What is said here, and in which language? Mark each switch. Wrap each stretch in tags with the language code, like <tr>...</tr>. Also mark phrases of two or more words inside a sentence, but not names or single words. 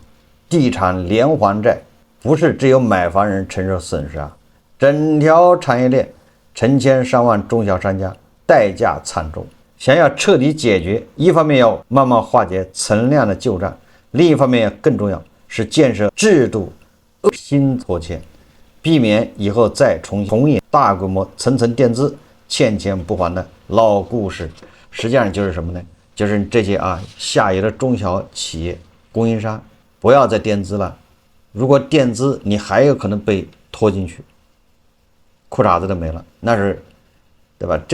<zh>地產連環債不是只有買房人承受損失啊，整條產業鏈成千上萬中小商家代價慘重。想要徹底解決，一方面要慢慢化解存量的舊賬，另一方面更重要是建設制度新拖欠，避免以後再重演大規模层层墊資、欠钱不還的老故事。實際上就是什麼呢？就是這些下游的中小企業供應商不要再墊資了，如果墊資你還有可能被拖進去，褲衩子都没了，那是对吧？</zh>